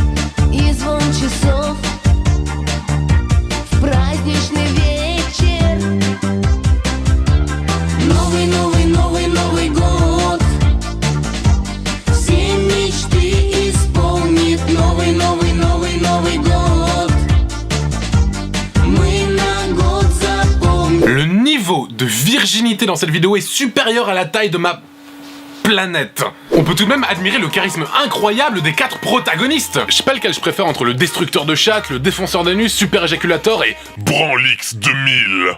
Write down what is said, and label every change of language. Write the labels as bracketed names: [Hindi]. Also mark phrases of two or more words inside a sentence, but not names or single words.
[Russian] И звон часов в праздничный вечер. Новый, новый, новый, Новый год. Все мечты исполнит новый, новый, новый, Новый год. Мы на год запомним. [French] Le niveau de virginité dans cette vidéo est supérieur à la taille de ma planète. On peut tout de même admirer le charisme incroyable des 4 protagonistes. Je sais pas lequel je préfère entre le destructeur de chatte, le défenseur d'anus, super éjaculator et Branlix 2000.